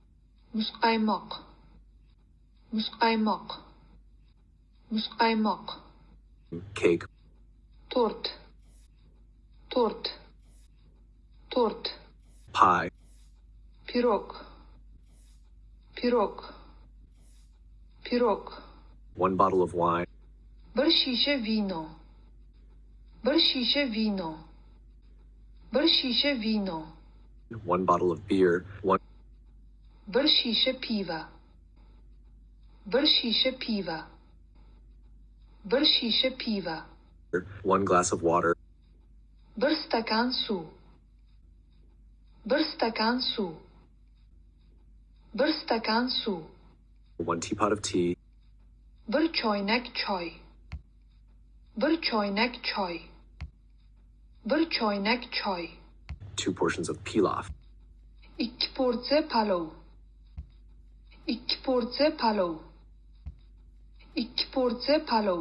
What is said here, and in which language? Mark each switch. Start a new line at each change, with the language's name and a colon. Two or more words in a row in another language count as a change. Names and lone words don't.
Uzbek: Muzqaymoq. Muzqaymoq. Muzqaymoq.
English: Cake.
Uzbek: Tort. Tort. Tort.
English: Pie.
Uzbek: Pirog. Pirog. Pirog.
English: One bottle of wine.
Uzbek: Bir shisha vino. Bir shisha vino. Bir shisha vino.
English: One bottle of beer. One.
Uzbek: Bir shisha piva. Bir shisha piva. Bir shisha piva.
English: One glass of water.
Uzbek: Bir stakan suv. Bir stakan suv. Bir stakan suv.
English: One teapot of tea.
Uzbek: Bir choynak choy. Bir choynak choy. Bir choynak choy.
English: 2 portions of pilaf.
Uzbek: 2 porsiya palov. 2 porsiya palov. 2 porsiya palov.